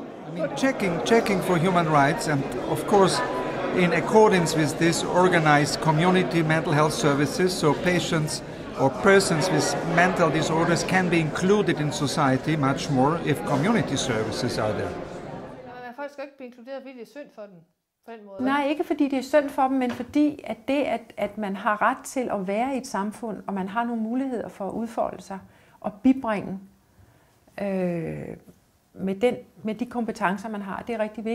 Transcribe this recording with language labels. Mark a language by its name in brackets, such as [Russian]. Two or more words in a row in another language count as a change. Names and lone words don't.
[English] I mean, checking for human rights, and of course in accordance with this, organized community mental health services, so patients or persons with mental disorders can be included in society much more if community services are there. [Danish] Folk skal ikke blive inkluderet, fordi det er synd for dem på den måde. Nej, ikke fordi det er synd for dem, men fordi at det, at man har ret til at være i et samfund, og man har nogle muligheder for at udfolde sig og bibringe med de kompetencer, man har, det er rigtig vigtigt.